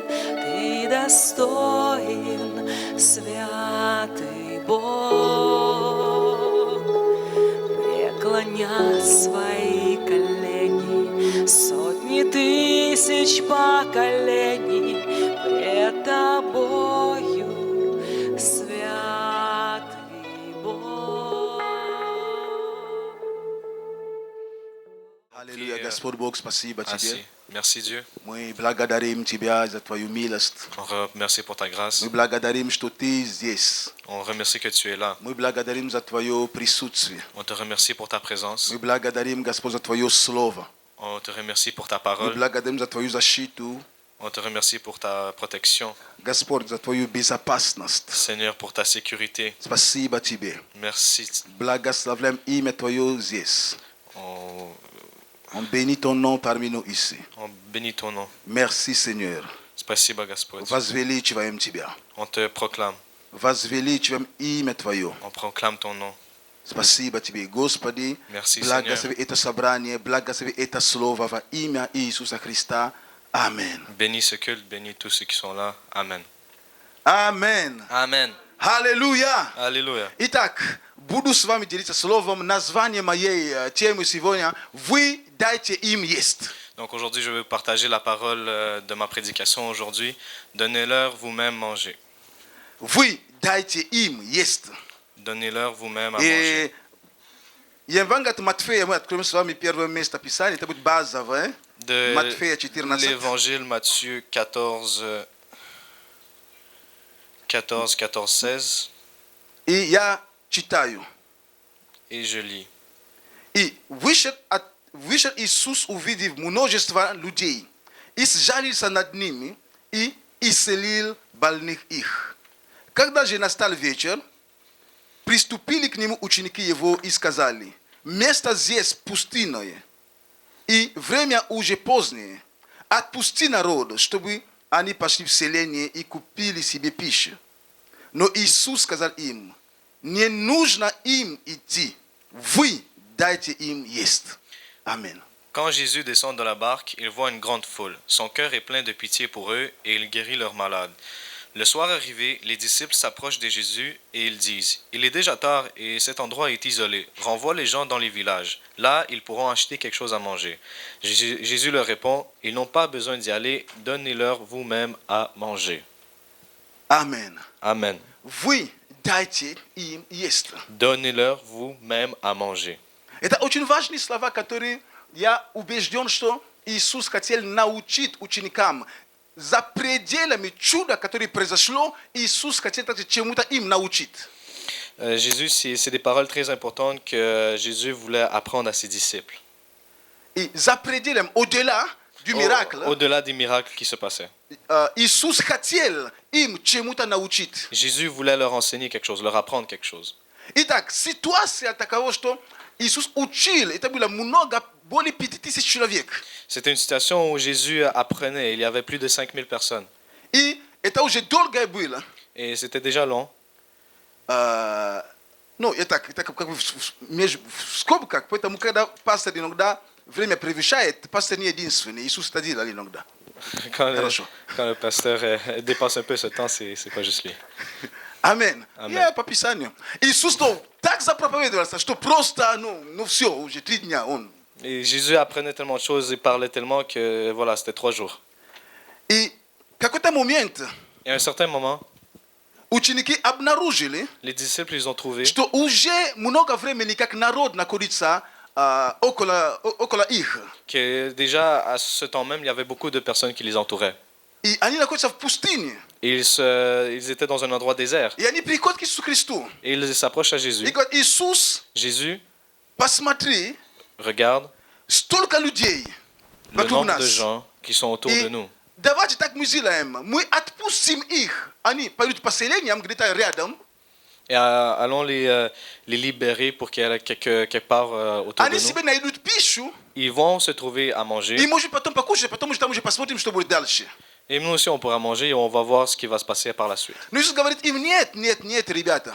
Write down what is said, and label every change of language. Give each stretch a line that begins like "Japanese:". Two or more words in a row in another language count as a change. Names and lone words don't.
Russian: Ты достоин, святый Бог, преклонят свои колени сотни тысяч поколений пред Тобою, святый Бог. Господь Бог, спасибо Тебе.
French: Merci. Merci Dieu.
Russian: Мы благодарим Тебя за Твою милость.
French: On remercie pour ta grâce.
Russian: Мы благодарим, что Ты здесь.
French: On remercie que tu es là.
Russian: Мы благодарим за Твое присутствие.
French: On te remercie pour ta présence.
Russian: Мы благодарим, Господь, за Твое Слово.
French: On te remercie pour ta
Russian: Мы
French: parole.
Russian: благодарим за Твою защиту.
French: On te remercie pour ta protection.
Russian: Господь, за Твою безопасность.
French: Seigneur, pour ta sécurité.
Russian: Спасибо Тебе.
French: Merci.
Russian: Благословляем имя Твое здесь.
French: On, On bénit ton nom parmi nous ici. on bénit ton nom. Merci, Seigneur.
Russian: Спасибо, Господь. Возвеличиваем Тебя.
French: On te proclame.
Russian: Возвеличиваем имя Твое.
French: On proclame ton nom.
Russian: Спасибо Тебе, Господи.
French: Merci,
Russian: Благослови
French: Seigneur.
Russian: это собрание, благослови это слово во имя Иисуса Христа. Аминь.
French: Bénis ce culte, bénis tous ceux qui sont là. Amen.
Russian: Аминь.
French: Amen.
Russian: Аллилуйя.
French: Alléluia.
Russian: Итак, буду с вами делиться словом. Название моей темы сегодня «Вы дайте им есть».
French: Donc aujourd'hui, je vais partager la parole de ma prédication aujourd'hui. Donnez-leur vous-même manger.
Russian: Вы дайте им есть.
French: Donnez-leur vous-même à manger.
Russian: И Евангелие от Матфея, мы откроем с вами первое место Писания, это будет базовое.
French: De
Russian: Матфея 14.
French: l'évangile Matthieu 14, 16.
Russian: И я читаю.
French: Et je lis.
Russian: И вышел Иисус, увидев множество людей, и сжалился над ними, и исцелил больных их. Когда же настал вечер, приступили к нему ученики его и сказали: место здесь пустынное, и время уже позднее. Отпусти народ, чтобы они пошли в селение и купили себе пищу. Но Иисус сказал им: не нужно им идти, вы дайте им есть. Аминь.
French: Quand Jésus descend de la barque, il voit une grande foule. Son cœur est plein de pitié pour eux et il guérit leurs malades. Le soir arrivé, les disciples s'approchent de Jésus et ils disent: il est déjà tard et cet endroit est isolé. Renvoie les gens dans les villages. Là, ils pourront acheter quelque chose à manger. Jésus leur répond: ils n'ont pas besoin d'y aller. Donnez-leur vous-même à manger. Amen. Amen.
Russian: Вы дайте им есть.
French: Donnez-leur vous-même à manger.
Russian: Это очень важные слова, которые я убежден, что Иисус хотел научить ученикам. За пределами чуда, которое произошло, Иисус хотел также чему-то им научить.
French: Jésus, c'est des paroles très importantes que Jésus voulait apprendre à ses disciples.
Russian: И за пределами,
French: au-delà du miracle, Au-delà des miracles qui se passaient.
Russian: Иисус хотел им чему-то научить.
French: Jésus voulait leur enseigner quelque chose, leur apprendre quelque chose.
Russian: Итак, ситуация такова, что Иисус учил, это было много, более 5000 человек.
French: C'était une situation où Jésus apprenait. Il y avait plus de 5000 personnes.
Russian: И это уже долго было.
French: Et c'était déjà long.
Russian: Ну, это как бы в скобках, поэтому когда пастор иногда время превышает, пастор не единственный, Иисус это делал иногда.
French: Quand
Russian: Хорошо.
French: le pasteur dépasse un peu ce temps, c'est pas juste lui.
Russian: Аминь. Аминь. Я по Писанию. Иисус так запроповедовался, что просто, ну все, уже 3 дня он.
French: Et Jésus apprenait tellement de choses et parlait tellement que voilà, c'était 3 jours.
Russian: И в какой-то момент
French: Et à un certain moment,
Russian: ученики обнаружили,
French: les disciples, ils ont trouvé
Russian: что уже много времени, как народ находится около их.
French: que déjà à ce temps même, il y avait beaucoup de personnes qui les entouraient.
Russian: И они находятся в пустыне.
French: Et ils étaient dans un endroit désert.
Russian: И они приходят к Иисусу Христу.
French: Et ils s'approchent à
Russian: И
French: Jésus.
Russian: говорят: Иисус,
French: Jésus
Russian: посмотри,
French: regarde
Russian: столько людей
French: le
Russian: вокруг
French: nombre de
Russian: нас.
French: gens qui sont autour de
Russian: И
French: nous.
Russian: давайте так мы сделаем. Мы отпустим их. Они пойдут по селениям где-то рядом.
French: Et allons les libérer pour qu'il y ait quelque part autour de
Russian: Они
French: nous.
Russian: себе найдут пищу.
French: Ils vont se trouver à
Russian: И
French: manger.
Russian: может потом покушать, потом уже там уже посмотрим, что будет дальше.
French: Et nous aussi, on pourra manger et on va voir ce qui va se passer par la suite.
Russian: Но Иисус говорит им: нет, ребята.